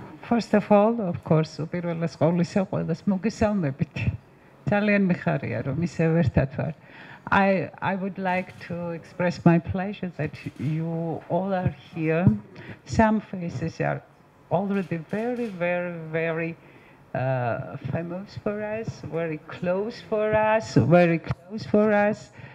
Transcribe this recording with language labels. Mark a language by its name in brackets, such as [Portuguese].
[English] First of all, of course, [Georgian] უპირველეს ყოვლისა ყველას მოგესალმებით. ძალიან მიხარია რომ ისევ ერთად ვარ. [English] I would like to express my pleasure that you all are here. Some faces are already very famous for us, very close for us, very close for us.